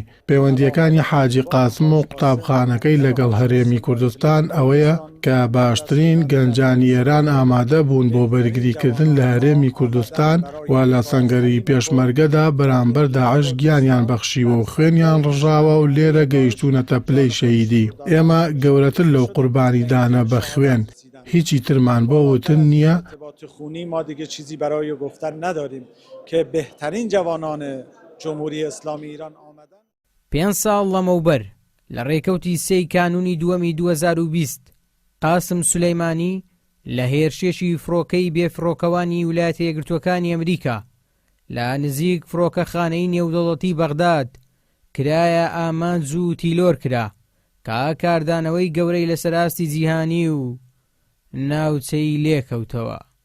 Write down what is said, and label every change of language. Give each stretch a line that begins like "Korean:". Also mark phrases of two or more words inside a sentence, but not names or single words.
Central Kurdish: پەیوەندیەکانی حاجی قاسم و قوتابخانەکەی لەگەڵ هەرێمی کوردستان ئەوەیە کە باشترین گەنجانی ئێران ئامادە بوون بۆ بەرگریکردن لە هەرێمی کوردستان و لە سەنگەری پێشمەرگەدا بەرامبەر داعش گیانیان بەخشیوە و خوێنیان ڕژاوە و لێرە گەیشتوونەتە پلەی شەهیدی. ئێمە گەورەتر لەو قوربانی دانە بە خوێن هیچی ترمان بۆ وتن نییە.
Persian: ما دیگه چیزی برای گفتن نداریم که بهترین جوانان جمهوری اسلامی ایران آمدن.
Central Kurdish: 5 ساڵ لەمەوبەر لە ڕێکەوتی 3 کانونی دووەمی 2020 قاسم سولەیمانی لە هێرشێکی فڕۆکەی بێفڕۆکەوانی ویلایەتە یەکگرتووەکانی ئەمریکا لە نزیک فڕۆکەخانەی نێودەوڵەتی بەغداد کرایە ئامانج و تیلۆر کرا کە کاردانەوەی گەورەی لەسەر ئاستی جیهانی و ناوچەی لێکەوتەوە.